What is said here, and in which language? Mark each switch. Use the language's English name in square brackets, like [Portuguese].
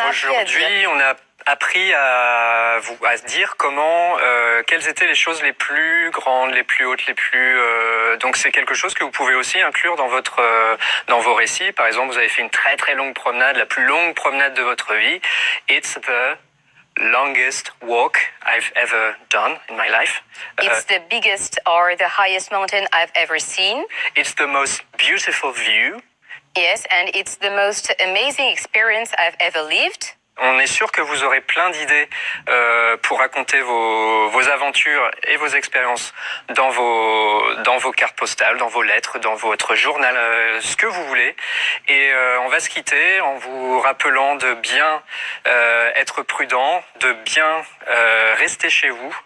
[French] on a appris à dire- aujourd'hui, on a appris à dire comment, quelles étaient les choses les plus grandes, les plus hautes, les plus. Donc c'est quelque chose que vous pouvez aussi inclure dans dans vos récits. Par exemple, vous avez fait une très très longue promenade, la plus longue promenade de votre vie. [English] It's the longest walk I've ever done in my life. It's the biggest or the highest mountain I've ever seen. It's the most beautiful view. Yes, and it's the most amazing experience I've ever lived. [French] On est sûr que vous aurez plein d'idées pour raconter vos aventures et vos expériences dans vos cartes postales, dans vos lettres, dans votre journal, ce que vous voulez. Et on va se quitter en vous rappelant de bien être prudent, de bien rester chez vous.